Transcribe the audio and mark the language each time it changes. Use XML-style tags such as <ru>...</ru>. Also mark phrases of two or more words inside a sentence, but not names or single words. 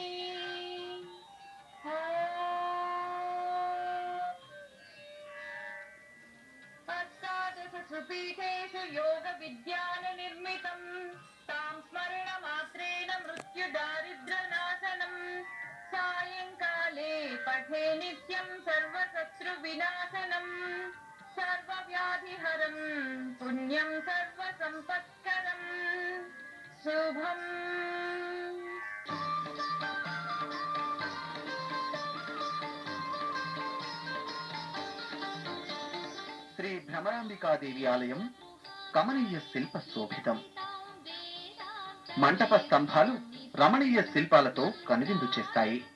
<sa>अष्टादशसुपीठेषु योगविज्ञाननिर्मितम् तां स्मरणमात्रेण मृत्युदारिद्र्यनाशनम् सायङ्काले पठे नित्यं सर्वशत्रुविनाशनम् सर्वव्याधिहरम् पुण्यं सर्वसम्पत्करम् शुभम्</sa> <te>శ్రీ భ్రమరాంబికాదేవి ఆలయం కమనీయ శిల్ప శోభితం. మంటప స్తంభాలు రమణీయ శిల్పాలతో కనువిందు చేస్తాయి.</te>